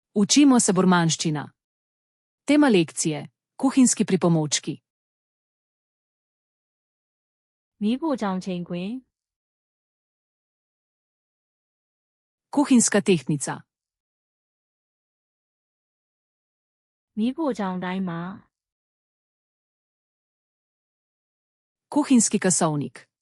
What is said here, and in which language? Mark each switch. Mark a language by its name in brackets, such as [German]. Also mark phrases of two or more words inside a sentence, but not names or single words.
[Slovenian] Učimo se burmanščina. Tema lekcije: kuhinjski pripomočki. [Burmese] မီးဖိုချောင်ချိန်ခွင် [Slovenian] Kuhinjska tehtnica. [Burmese] မီးဖိုချောင်တိုင်းမှာ [Slovenian] Kuhinjski kasovnik.